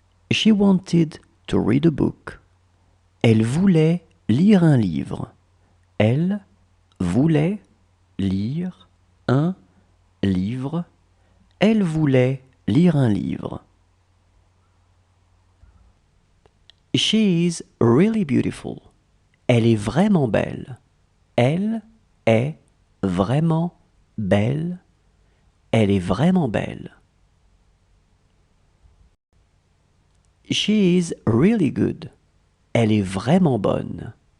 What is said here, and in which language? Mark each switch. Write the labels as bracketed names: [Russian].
[English] She wanted to read a book. [French] Elle voulait lire un livre. Elle voulait lire un livre. Elle voulait lire un livre. [English] She is really beautiful. [French] Elle est vraiment belle. Elle est vraiment belle. Elle est vraiment belle. [English] She is really good. [French] Elle est vraiment bonne.